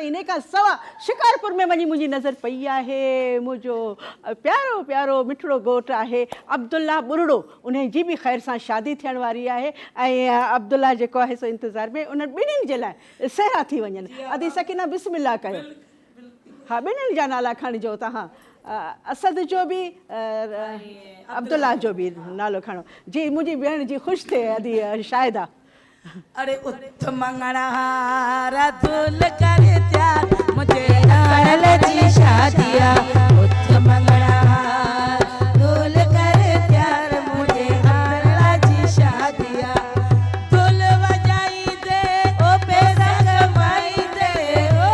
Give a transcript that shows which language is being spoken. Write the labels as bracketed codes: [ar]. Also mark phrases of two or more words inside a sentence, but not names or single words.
[sd] इन खां सवाइ शिकारपुर में वञी मुंहिंजी नज़र पई आहे मुंहिंजो प्यारो प्यारो मिठड़ो घोटु आहे अब्दुल्ला बुरड़ो, उन जी बि ख़ैर सां शादी थियण वारी आहे ऐं अब्दुल्ला जेको आहे सो इंतज़ार में उन्हनि ॿिन्हिनि जे लाइ सहरा थी वञनि। अदी सकीना बिस्मिल्लाह कयो। हाँ, ॿिन्हिनि जा नाला खणिजो तव्हां, असद जो भी अब्दुल्ला जो भी नालो खणो जी, मुंहिंजी भेण जी ख़ुशि थिए अदी शायदा। अरे उठ मंगणहार धुल करे त्यार मुझे अड़ल जी शादिया, उठ मंगणहार धुल करे त्यार मुझे अड़ल जी शादिया, धुल वजाई दे ओ पैसा कमाई दे, ओ